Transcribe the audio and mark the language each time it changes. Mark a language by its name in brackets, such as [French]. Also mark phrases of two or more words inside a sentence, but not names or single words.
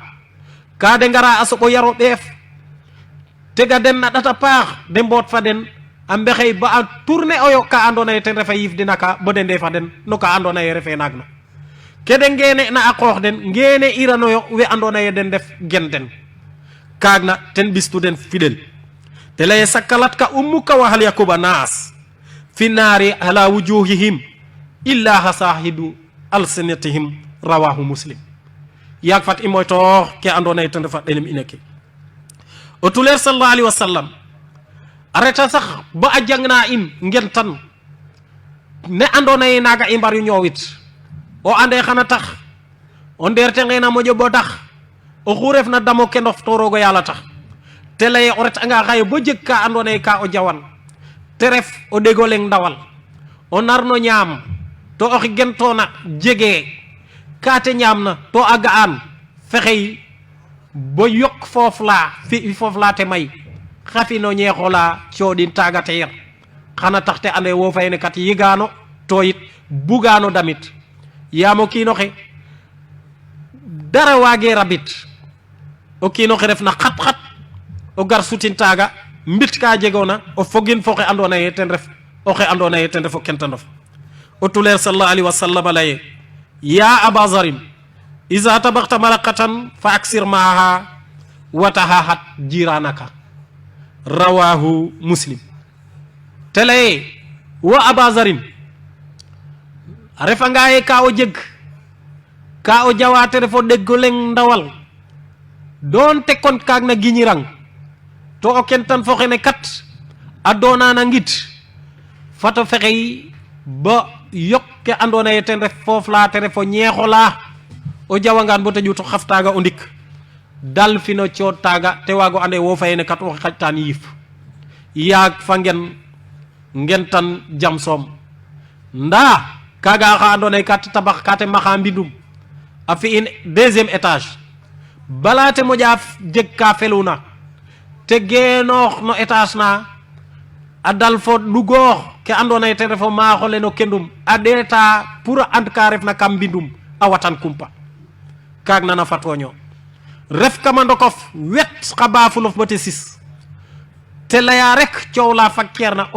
[Serer] ka de ngara a soɓo yaro ɓeef tega den naɗata paax de mboot fa den a mbexey ba a tourner oyo ka andona ye ten refa yiif dina ka bo de ndefa den no ka andona ye refe naag na kede ngene na a qoox den ngene iranoyo we andona ye den def gen den kaag na ten ɓistu den fidel te leye [Arabic] ثكلتك أمك وهل يكب الناس في النار على وجوههم إلا حصائد ألسنتهم رواه مسلم [Serer] yaag fat i moytoox ke andona ye ten refa ɗelem ina ke o tuleer [Arabic] صلى الله عليه وسلم [Serer] a reta sax ba a jangna in ngentan ne andona ye naga i mbar yu ñoowit o ande xana tax o ndeerte ngena moƴo bo tax o xu refna damo ke ndof to roogo yàlla tax te leye o ret anga xaye bo jeg ka andona ye ka o jawan te ref o ɗegoleng ndawal o narno ñaam to oxi gentona jege ka te ñaamna to a ga'an fexey bo yok foof la fi foof la te may xafino ñeexola coɗin taga te yer xana tax te ande wo fayne kat yigano to yit bugano damit yaam o kiinoxe dara waage rabit o kiinoxe ref na xat-xat o gar sutin taaga mbit ka jegoona o fogin fo xe andona ye ten ref oxe andona ye ten ref o kentanof o tuleer [Arabic] صلى الله عليه وسلم [Serer] a leye [Arabic] يا أبا ذر إذا طبخت مرقة فأكثر ماءها وتعاهد جيرانك رواه مسلم [Serer] te leye wo aba zarin a refanga ye ka o jeg ka o jawate refo ɗeggoleng ndawal doonte kon kaag na giñirang to o kentan fo xene kat a doonana ngid fato fexey ba yok ke andona ye ten ref foof la te refo ñeexola o jawangan bo te ƴuto xaf taga o ndik dal fino coot taga te waago ande wo fayene kat o xaƴtan yiif yaag fa ngentan jam soom nda kaga xa andona ye kat tabax ka te maxa mbindum a fi in [French] deuxième étage [Serer] bala te moƴa jeg ka feluna te genoox no étage na a dal fo ɗugoox ke andona ye ten refo maaxole no kendum a ɗeeta pour a and ka refna kam mbindum a watan kumpa kaag nana fatoño ref kama ndokof wet xa bafulof bo te sis te leya rek coow la fakkeer na